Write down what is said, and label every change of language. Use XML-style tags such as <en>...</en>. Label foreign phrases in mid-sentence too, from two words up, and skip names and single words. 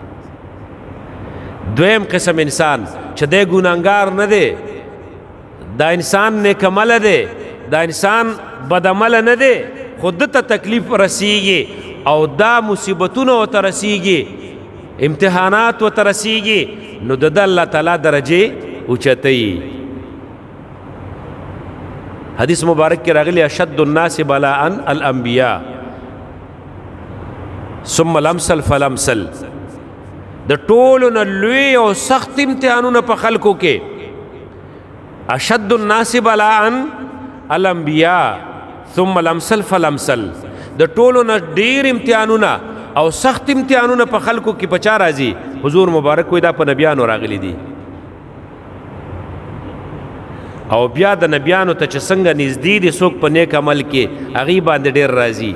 <ps>دویم قسم انسان چې دی ګناهګار نه دی، دا انسان نیک عمله دی، دا انسان بد عمله نه دی، خو ده ته تکلیف رسیږي او دا مصیبتونه ورته رسیږي، امتحانات ورته رسیږي، نو د ده الله تعالی درجې اوچتوي. حدیث مبارک کې راغلی</ps> <ar>اشد الناس بلاء الانبیاء ثم الامثل فالامثل.</ar> <ps>د ټولو نه لوی او سخت امتحانونه په خلکو کې</ps> <ar>اشد الناس بلاء الانبیاء ثم الامثل فالامثل.</ar> <ps>د ټولو نه ډیر امتحانونه او سخت امتحانونه په خلکو کې په چا راځي؟ حضور مبارک کوي دا په نبیانو راغلي دي او بیا د نبیانو ته چې څنګه نږدې دي څوک په نیک عمل کې هغې باندې ډېر راځي.</ps>